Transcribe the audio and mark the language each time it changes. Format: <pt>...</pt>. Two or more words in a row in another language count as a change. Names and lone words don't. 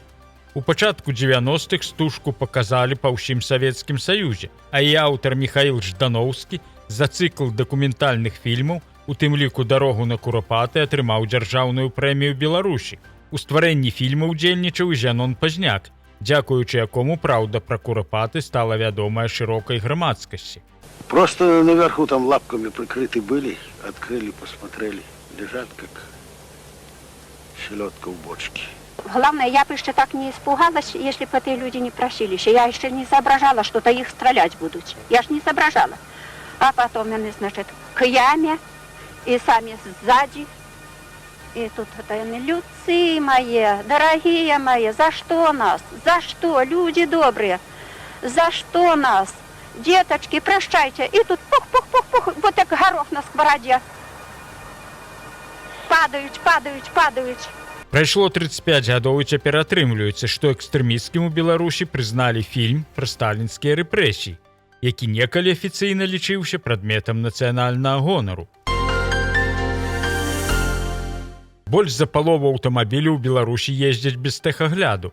<be>У пачатку 90-х стужку паказалі па ўсім Савецкім Саюзе, а і аўтар Міхаіл Ждановскі за цыкл дакументальных фільмаў, у тым ліку «Дарогу на Курапаты», атрымаў дзяржаўную прэмію Беларусі. У стварэнні фільма ўдзельнічаў і Зянон Пазняк, дзякуючы якому праўда пра Курапаты стала вядомая шырокай грамадскасці.</be> <ru>Просто наверху там лапками прикрыты были, открыли, посмотрели. Лежат, как селедка в бочке. Главное, я бы еще так не испугалась, если бы эти люди не просились. Я еще не соображала, что-то их стрелять будут. Я ж не соображала. А потом они, значит, к яме, и сами сзади. И тут это они, людцы мои, дорогие мои, за что нас? За что, люди добрые? За что нас? Деточки, прощайте. И тут пух-пух-пух-пух, вот так горох на сковороде.</ru> <be>падаюць. Прайшло 35 гадоў і цяпер атрымліваецца, што экстрэмісцкім у Беларусі прызналі фільм пра сталінскія рэпрэсіі, які некалі афіцыйна лічыўся прадметам нацыянальнага гонару. Больш за палову аўтамабіляў у Беларусі ездзяць без тэхагляду.</be>